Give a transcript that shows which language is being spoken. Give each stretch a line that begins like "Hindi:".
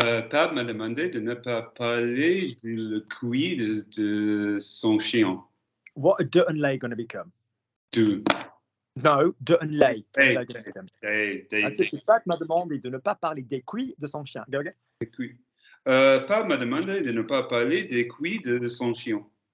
French: Pat m'a demandé de ne pas parler du couille de son chien.
English: What are Dut and Lay going to become? Du. No, Dut and Lay. Hey, What are they going to become? That's it.
French: Pat m'a demandé de ne pas parler des couilles de son chien.
English: Go again.
French: Pat m'a demandé de ne pas parler des couilles de son chien.